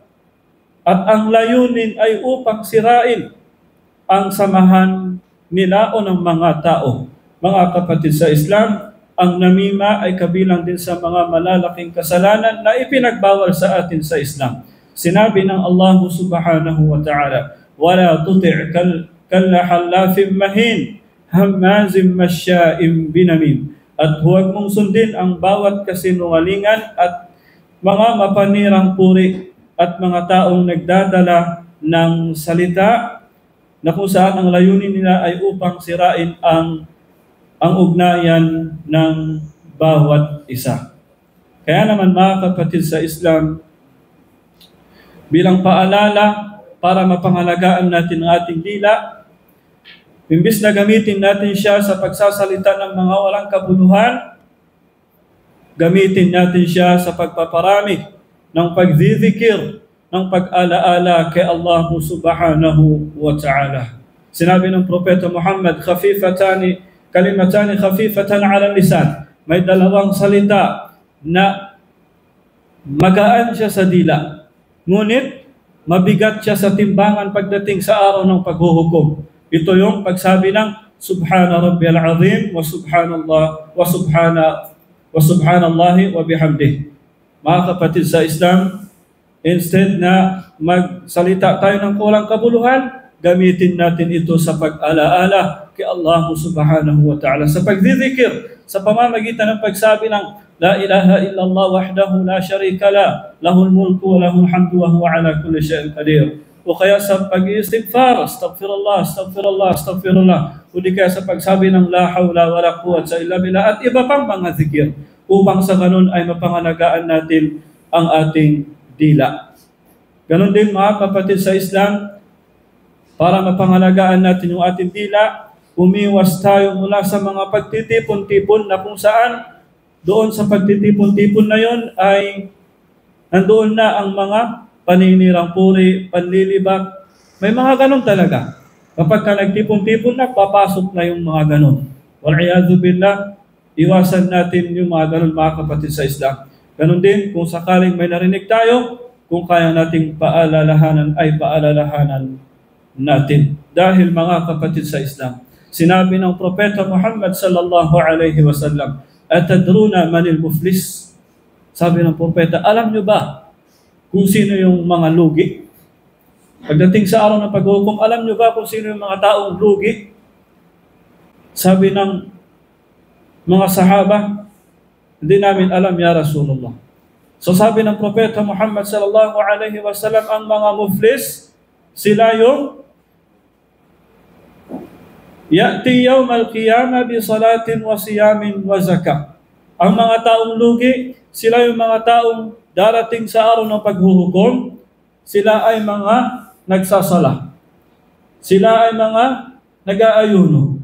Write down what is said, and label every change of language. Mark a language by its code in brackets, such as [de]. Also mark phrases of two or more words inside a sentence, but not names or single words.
[tl] At ang layunin ay upang sirain ang samahan nila o ng mga tao. Mga kapatid sa Islam, ang namima ay kabilang din sa mga malalaking kasalanan na ipinagbawal sa atin sa Islam. Sinabi ng Allah [ar] سبحانه وتعالى، "ولا تطع كل حلاف مهين، همّاز مشّاء بنميم." [tl] At huwag mong sundin ang bawat kasinungalingan at mga mapanirang puri at mga taong nagdadala ng salita na kung saan ang layunin nila ay upang sirain ang ugnayan ng bawat isa. Kaya naman, mga kapatid sa Islam, bilang paalala para mapangalagaan natin ang ating dila, imbis na gamitin natin siya sa pagsasalita ng mga walang kabuluhan, gamitin natin siya sa pagpaparami ng pagzizikir, ng pag-alaala kay Allah [ar] سبحانه وتعالى. [tl] Sinabi ng Propeta Muhammad, [ar] كلمتان خفيفتان على اللسان. [tl] May dalawang salita na magaan siya sa dila, ngunit mabigat siya sa timbangan pagdating sa araw ng paghuhukom. Ito yung pagsabi ng [ar] سبحان ربي العظيم وسبحان الله وسبحان الله وبحمده. [tl] Mga kapatid sa Islam, instead na magsalita tayo ng kulang kabuluhan, gamitin natin ito sa pag-alaala kay Allah [ar] سبحانه وتعالى, [tl] sa pagdidikir, sa pamamagitan ng pagsabi ng [ar] لا إله إلا الله وحده لا شريك له, له الملك وله الحمد وهو على كل شيء قدير. [tl] O kaya sa pag-istighfar, [ar] أستغفر الله، أستغفر الله، أستغفر الله. [tl] O di kaya sa pagsabi ng [ar] لا حول ولا قوة إلا بالله [tl] at iba pang mga zikir, upang sa ganun ay mapangalagaan natin ang ating dila. Ganon din, mga kapatid sa Islam, para mapangalagaan natin yung ating dila, umiwas tayo mula sa mga pagtitipon-tipon na kung saan doon sa pagtitipon-tipon na yon ay nandoon na ang mga paninirang puri, panlilibak. May mga ganon talaga. Kapag ka nagtipon-tipon na, papasok na yung mga ganon. [ar] والعياذ بالله, [tl] iwasan natin yung mga ganon, mga kapatid sa Islam. Ganon din, kung sakaling may narinig tayo, kung kaya nating paalalahanan, ay paalalahanan natin. Dahil, mga kapatid sa Islam, sinabi ng Propeta Muhammad [ar] صلى الله عليه وسلم, "أتدرون من المفلس?" [tl] Sabi ng propeta, alam nyo ba kung sino yung mga lugi? Pagdating sa araw ng paghuhukom, alam nyo ba kung sino yung mga taong lugi? Sabi ng mga sahaba, hindi namin alam [ar] يا رسول الله. [tl] So sabi ng propeta Muhammad [ar] صلى الله عليه وسلم, [tl] ang mga muflis, sila yung [ar] يأتي يوم القيامة بصلاة وصيام وزكاة. [tl] Ang mga taong lugi, sila yung mga taong darating sa araw ng paghuhukom, sila ay mga nagsasala. Sila ay mga nag-aayuno.